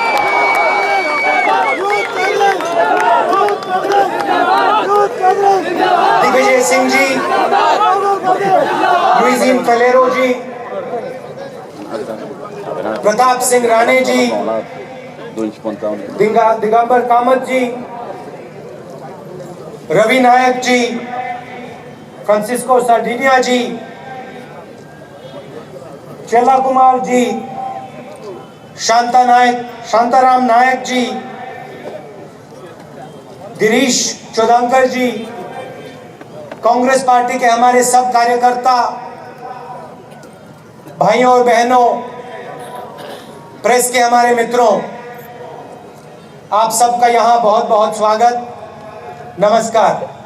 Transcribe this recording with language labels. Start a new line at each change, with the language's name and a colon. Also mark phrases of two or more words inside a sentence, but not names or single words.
Hindi: दिग्विजय सिंह जी, लुइजीन फलेरो जी, प्रताप सिंह राणे जी, दिगंबर कामत जी, रवि नायक जी, फ्रांसिस्को सार्डिनिया जी, चेला कुमार जी, शांताराम नायक जी, गिरीश चौदांकर जी, कांग्रेस पार्टी के हमारे सब कार्यकर्ता, भाइयों और बहनों, प्रेस के हमारे मित्रों, आप सबका यहां बहुत बहुत स्वागत, नमस्कार।